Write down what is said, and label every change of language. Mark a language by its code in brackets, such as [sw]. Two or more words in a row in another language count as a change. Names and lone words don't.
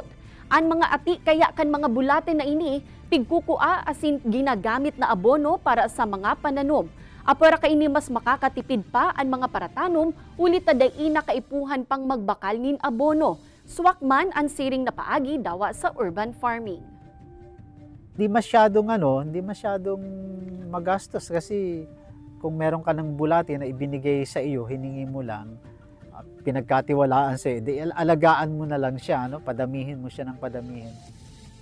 [bik] Ang mga ati kaya kan mga bulate na ini, pigkukua asin ginagamit na abono para sa mga pananom. Apara kaini mas makakatipid pa ang mga paratanom, ulit taday na kaipuhan pang magbakal nin abono. Swakman ang siring na paagi dawa sa [en] urban farming. [tl] Hindi masyadong magastos kasi kung meron ka ng bulate na ibinigay sa iyo, hiningi mo lang, pinagkatiwalaan sa iyo, alagaan mo na lang siya, padamihin mo siya ng padamihin.